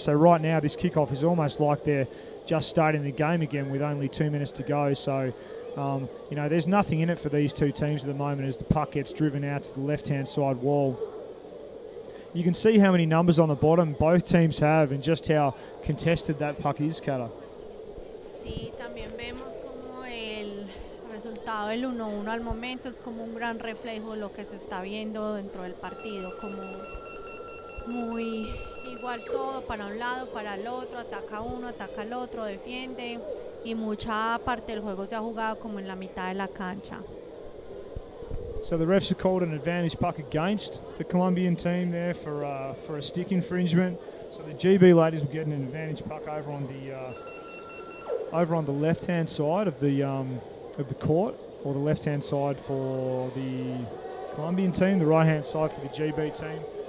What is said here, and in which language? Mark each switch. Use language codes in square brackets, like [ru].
[en] So right now this kickoff is almost like they're just starting the game again with only 2 minutes to go. So, there's nothing in it for these two teams at the moment as the puck gets driven out to the left-hand side wall. You can see how many numbers on the bottom both teams have and just how contested that puck is, Kata. [es] Sí, también vemos como el resultado del 1-1 al momento es como un gran reflejo de lo que se está viendo dentro del partido, como muy igual todo, para un lado, para el otro, ataca uno, ataca el otro, defiende, y mucha parte del juego se ha jugado como en la mitad de la cancha. [en] So the refs have called an advantage puck against the Colombian team there for a stick infringement. So the GB ladies will get an advantage puck over on the left-hand side of the court, or the left-hand side for the Colombian team, the right-hand side for the GB team.